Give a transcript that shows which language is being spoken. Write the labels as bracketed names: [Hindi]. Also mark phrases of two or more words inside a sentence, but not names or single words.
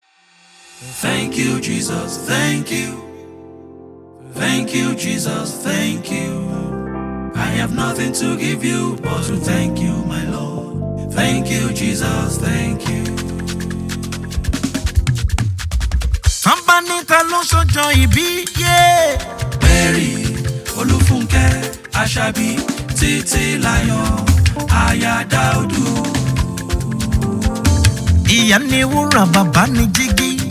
[English] Thank you, Jesus. Thank you. Thank you, Jesus. Thank you. I have nothing to give you but to thank you, my Lord. Thank you, Jesus. Thank you. [Yoruba] Tán bá ní ta ló ṣọjọ́ ìbí, yeah. Mary, Olúfúnkẹ́, Àṣàbí, Títílayọ̀, Aya Dáúdù. Ìyá ni wúrà, bàbá ni jígí.